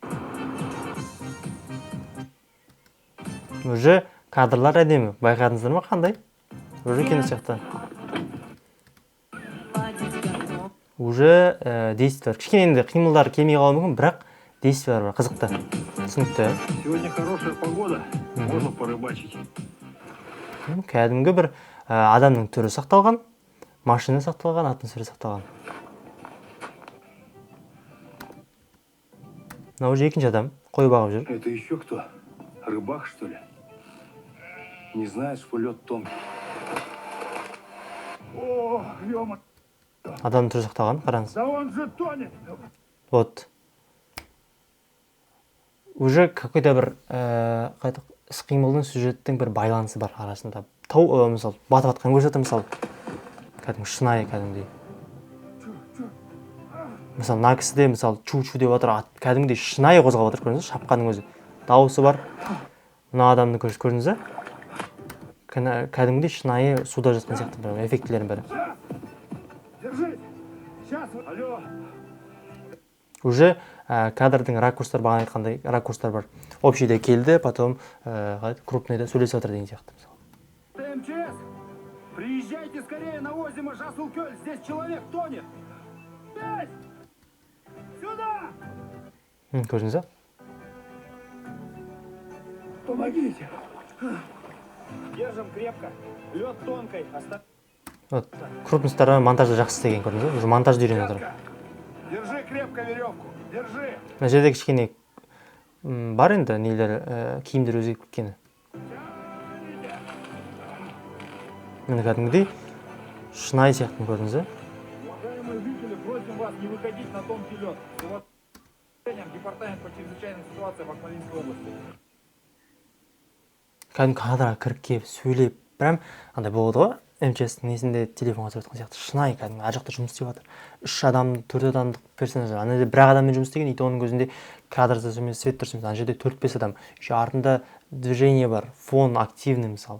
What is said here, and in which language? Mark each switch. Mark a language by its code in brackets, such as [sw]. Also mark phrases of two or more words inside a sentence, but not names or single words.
[kk] Уже кадрлар әдемі. Байқадыңыздар ма қандай? Уже кино сияқты. Уже действиялар. Кішкене енді қимылдар келмей қалуы мүмкін, бірақ действиялар бар, қызықты. Түсінікті. [ru] Сегодня хорошая погода, можно порыбачить. [kk] Кәдімгі бір адамның түрі сақталған, машина сақталған, атмосфера сақталған. Мына уже екінші адам қой бағып жүр. [ru] Это еще кто? Рыбак, что ли? Не знаешь, что лед тонкий. О, ё-мо... [kk] Адамның түрі сақталған, қараңыз. [ru] Да он же тонет! Вот. Уже какой-то [kk] бір іс-қимылдың сюжеттің бір байланысы бар арасында. Мысалы, батып атқан көрсетті, мысалы. Кәдімгі шынайы, кәдімгідей. Мысалы, мына кісіде, мысалы, чу-чу деп отыр, кәдімгідей шынайы қозғалып отыр, көрдіңіз, шапқаның өзі. Дауысы бар. Мына адамды көрдіңіз, кәдімгідей шынайы суда жатқан сияқты эффектілерін бәрі. [ru] Держись! Сейчас! Алло! [kk] Уже кадрдың ракурстар, бағана айтқандай ракурстар бар. Общийде келді, потом крупныйда сөйлесіп отыр деген сияқты. [ru] МЧС! Приезжайте скорее на озеро Жасулкёль! Здесь человек тонет! Сюда! [kk] Көрдіңіз бе? [ru] Помогите! Держим крепко! Лед тонкой! Вот, [kk] крупностары монтажда жақсы істеген, көрдіңіз бе? Уже монтажды үйреніп отыр. [ru] Держи крепко веревку! Держи! [kk] Мына жерде кішкене бар енді нелер, киімдер өзгеріп кеткені. Міне кәдімгідей шынайы сияқты көрдіңіз бе? [ru] Уважаемые жители, просим вас не выходить на тонкий лед. С уважением, департамент по чрезвычайным ситуациям Акмолинской области. [kk] Кәдімгі кадрға кіріп келіп, сөйлеп, прям андай болады ғой, МЧС-тің несінде телефонға сөйлеп жатқан сияқты. Шынайы кәдімгі ар жақта жұмыс істеп жатыр. 3 адам, 4 адамдық персонаж. Ана жерде 1 адаммен жұмыс істеген, оның көзінде кадр дұрыс емес, свет дұрыс емес. Ана жерде 4-5 адам. Еще артында движение бар, [ru] фон активный [kk] мысалы.